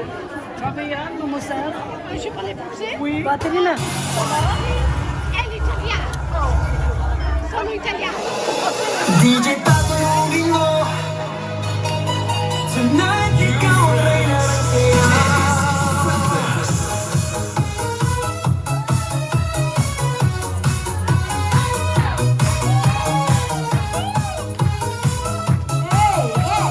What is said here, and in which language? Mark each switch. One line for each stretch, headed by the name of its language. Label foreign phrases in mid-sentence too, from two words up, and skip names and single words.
French: Fabian, mademoiselle. Je parle français? Oui. Batterie na. Et l'italien.
Italian: Sono italiano.
Filipino: DJ Pato yung bingo. Tonight, ikaw ang reyna ng saya.
English: Hey, yes!